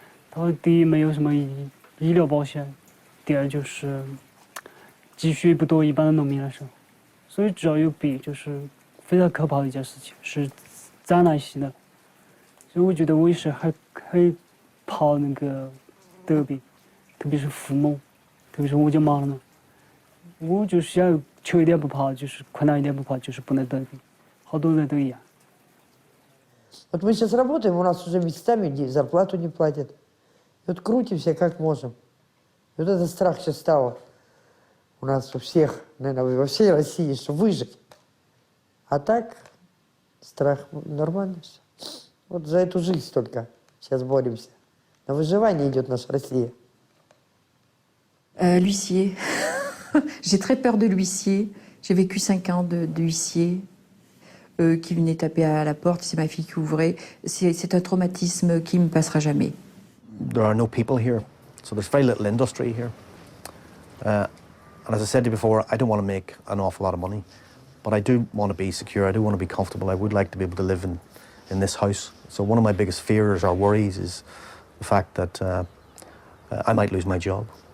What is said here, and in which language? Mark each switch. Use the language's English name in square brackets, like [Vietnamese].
[Chinese] 他第一没有什么医疗保险，第二就是积蓄不多，一般的农民来说，所以只要有病就是非常可怕的一件事情，是灾难性的。所以我觉得我也是还怕那个得病，特别是父母，特别是我就忙了嘛，我就是要求一点不怕，就是困难一点不怕，就是不能得病，好多人都一样。 [Russian] Вот мы сейчас работаем, у нас уже местами зарплату не платят. И вот крутимся как можем. И вот этот страх сейчас стал у нас у всех, наверное, во всей России, что выжить. А так страх нормально все. Вот за эту жизнь только сейчас боремся. На выживание идет наша Россия. [French] L'huissier. J'ai très peur de l'huissier. J'ai vécu 5 ans d'huissier qui venait taper à la porte. C'est ma fille qui ouvrait. C'est un traumatisme qui ne me passera jamais. [English] There are no people here, so there's very little industry here. And as I said to you before, I don't want to make an awful lot of money, but I do want to be secure. I do want to be comfortable. I would like to be able to live in this house. So one of my biggest fears or worries is the fact that I might lose my job.